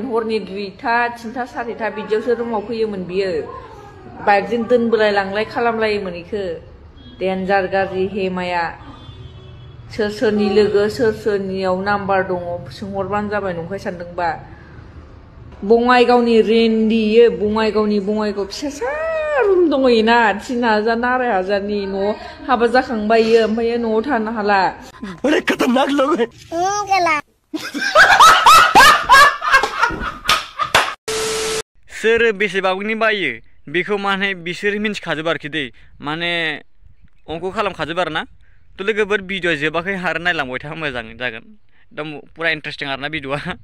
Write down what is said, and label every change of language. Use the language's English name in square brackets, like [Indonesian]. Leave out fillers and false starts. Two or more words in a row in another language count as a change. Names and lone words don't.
[Bodo] हरनि 2टा 3टा 4टा बिदियावसो रुमाव फैयोमोन बियो बाइकजों दोनबोलाय लांलाय खालामलायोमोन इखो डेन्जार गाज्रि हेमाया सोर सोरनि लोगो सोर सोरनियाव नाम्बार दङ सोंहरबानो जाबाय नंखाय सानदोंबा बङाइगावनि रेन्डियो बङाइगाव फिसासा रुम दङना 3000 ना 2500नि न' हाबा जाखांबाय इयो ओमफ्राय न'आव थानो हाला [Hindi] बड़े खतरनाक लोग हैं [Bodo] सोर बेसेबांनि बायो बेखौ माने बिसोर मिन्थिखाजोबो आरोखि दै माने अंक खालामखाजोबो आरोना थ' लोगोफोर भिडिअ जोबाखै आरो नायलांबाय था मोजां जागोन [Hindi] एकदम पुरा [Bodo] इन्टारेस्टिं आरोना भिडिअआ